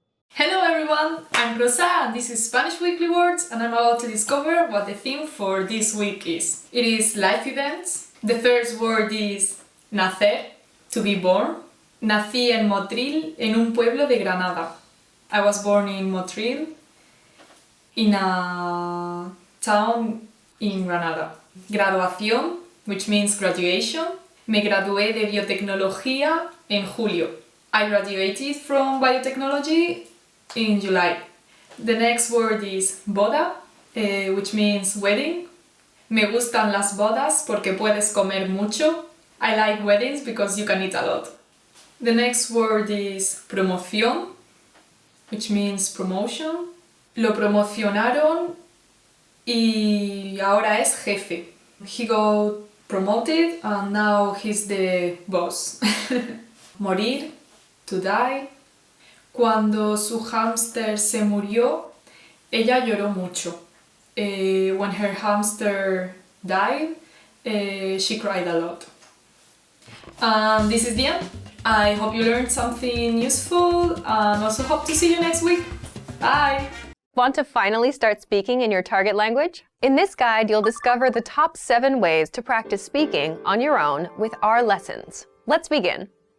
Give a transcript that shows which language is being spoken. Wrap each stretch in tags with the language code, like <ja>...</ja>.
<en>Hello everyone, I'm Rosa and this is Spanish Weekly Words and I'm about to discover what the theme for this week is. It is life events. The first word is nacer, to be born.</en> <es>Nací en Motril, en un pueblo de Granada.</es> <en>I was born in Motril, in a town in Granada. Graduación, which means graduation.</en> <es>Me gradué de biotecnología en julio.</es> <en>I graduated from biotechnology in July. The next word is boda, which means wedding.</en> <es>Me gustan las bodas porque puedes comer mucho.</es> <en>I like weddings because you can eat a lot. The next word is promoción, which means promotion.</en> <es>Lo promocionaron y ahora es jefe.</es> <en>He got promoted and now he's the boss. Morir, to die.</en> <es>Cuando su hámster se murió, ella lloró mucho.</es> <en>When her hamster died, she cried a lot. This is Diane. I hope you learned something useful and also hope to see you next week. Bye! Want to finally start speaking in your target language? In this guide, you'll discover the top 7 ways to practice speaking on your own with our lessons. Let's begin.</en>